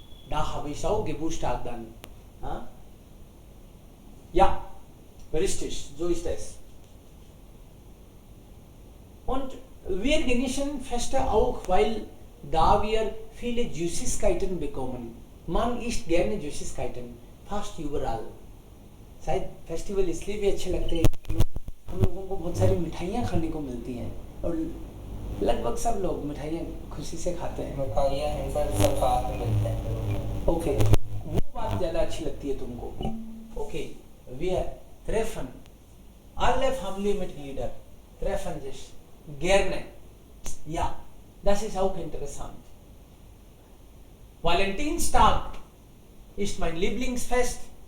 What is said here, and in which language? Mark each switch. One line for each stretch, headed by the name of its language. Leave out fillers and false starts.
German: Da habe ich auch Geburtstag dann. Ah? Ja, richtig, so ist es. Und wir genießen Feste auch, weil da wir viele Süßigkeiten bekommen. Man isst gerne Süßigkeiten, fast überall.
Hindi: शायद festival इसलिए भी अच्छे लगते हैं कि हम लोगों को बहुत सारी मिठाइयाँ खाने को मिलती हैं और लगभग सब लोग मिठाइयाँ खुशी से खाते हैं. मिठाइयाँ इन सब साथ में मिलते हैं ओके, वो बात ज़्यादा अच्छी लगती है तुमको.
German: ओके, wir treffen alle Familienmitglieder treffen sich gerne. Ja, das ist auch interessant. Valentinstag ist mein Lieblingsfest.